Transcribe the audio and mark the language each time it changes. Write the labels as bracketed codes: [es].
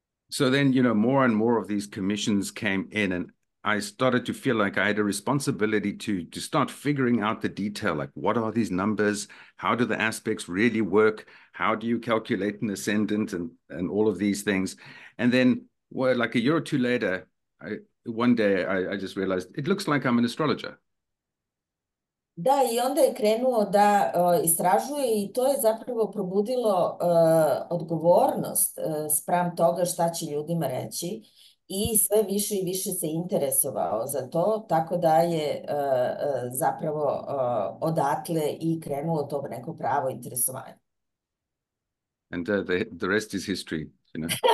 [en] So then, you know, more and more of these commissions came in, and I started to feel like I had a responsibility to start figuring out the detail, like what are these numbers? How do the aspects really work? How do you calculate an ascendant and all of these things? And then, well, like a year or two later, one day I just realized it looks like I'm an astrologer. [sr] Da, i onda je krenuo da istražuje i to je zapravo probudilo odgovornost spram toga šta će ljudima reći i sve više i više se interesovao za to, tako da je zapravo odatle i krenuo to neko pravo interesovanje. [en] And the rest is history, you know.